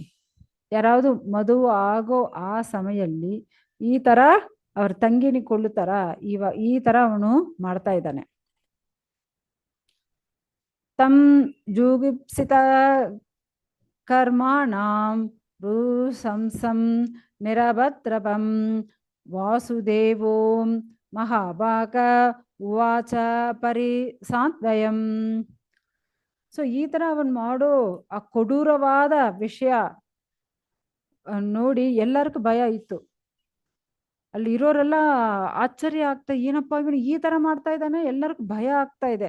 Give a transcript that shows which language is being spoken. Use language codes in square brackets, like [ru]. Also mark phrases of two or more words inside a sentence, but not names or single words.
[kn] ಯಾರಾவது ಮದುವೆ ಆಗೋ ಆ ಸಮಯದಲ್ಲಿ ಈ ತರ ಅವ್ರ ತಂಗಿನಿ ಕೊಳ್ಳುತ್ತಾರ, ಈ ತರ ಅವನು ಮಾಡ್ತಾ ಇದ್ದಾನೆ. [sa] ತಂ ಜುಗುಪ್ಸಿತ ಕರ್ಮಾಣಾಂ ರುಸಂಸಂ ನಿರಭತ್ರಪಂ ವಾಸುದೇವೋ ಮಹಾಭಾಗ ಉವಾಚ ಪರಿಸಾಂತ್ವಯಂ. [kn] ಸೊ ಈ ತರ ಅವನ್ ಮಾಡೋ ಆ ಕೊಡೂರವಾದ ವಿಷಯ ನೋಡಿ ಎಲ್ಲರಿಗೂ ಭಯ ಇತ್ತು. ಅಲ್ಲಿ ಇರೋರೆಲ್ಲ ಆಶ್ಚರ್ಯ ಆಗ್ತಾ, ಏನಪ್ಪಾ ಇವನು ಈ ತರ ಮಾಡ್ತಾ ಇದ್ದಾನೆ, ಎಲ್ಲರಿಗೂ ಭಯ ಆಗ್ತಾ ಇದೆ.